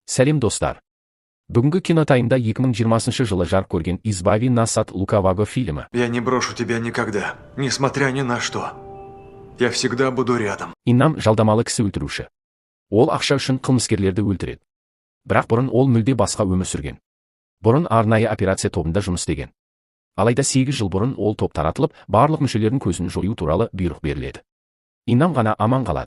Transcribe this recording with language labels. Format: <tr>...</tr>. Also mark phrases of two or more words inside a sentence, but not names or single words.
<kk>Сәлем достар. Бүгінгі кинотаймда 2020 жылы жарық көрген «Избави нас от лукавого» фильмі.</kk> <ru>Я не брошу тебя никогда, несмотря ни на что. Я всегда буду рядом.</ru> <kk>Иннам жалдамалы кісі өлтіруші. Ол ақша үшін қылмыскерлерді өлтіреді. Бірақ бұрын ол мүлде басқа өмір сүрген. Бұрын арнайы операция тобында жұмыс істеген. Алайда 8 жыл бұрын ол топ таратылып, барлық мүшелердің көзін жою туралы бұйрық беріледі. Иннам ғана аман қалады.</kk>